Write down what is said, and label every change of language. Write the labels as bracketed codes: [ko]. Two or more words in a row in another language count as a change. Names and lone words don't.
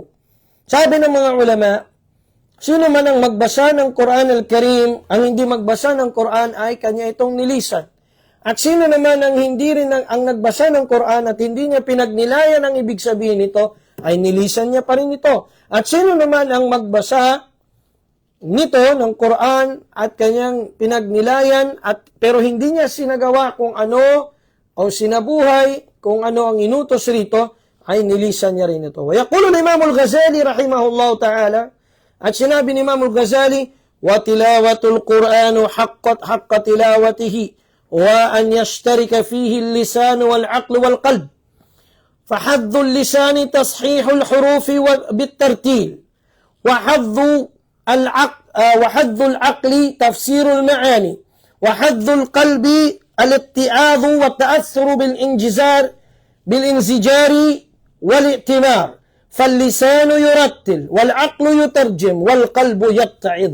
[tl] Sabi ng mga ulama, sino man ang magbasa ng Quran al-Karim, ang hindi magbasa ng Quran ay kanya itong nilisan. At sino naman ang hindi rin ang nagbasa ng Quran at hindi niya pinagnilayan ang ibig sabihin nito, ay nilisan niya pa rin ito. At sino naman ang magbasa nito ng Quran at kanyang pinagnilayan pero hindi niya sinagawa kung ano o sinabuhay kung ano ang inutos rito, ay nilisan niya rin ito. [ar] ويقول الإمام الغزالي رحمه الله تعالى, [tl] at sinabi ni Imam al-Ghazali, [ar] وتلاوة القرآن حق تلاوته وأن يشترك فيه اللسان والعقل والقلب. فحظ اللسان تصحيح الحروف بالترتيل وحظ العقل تفسير المعاني وحظ القلب الاتعاظ والتأثر بالانزجار والائتمار فاللسان يرتل والعقل يترجم والقلب يتعظ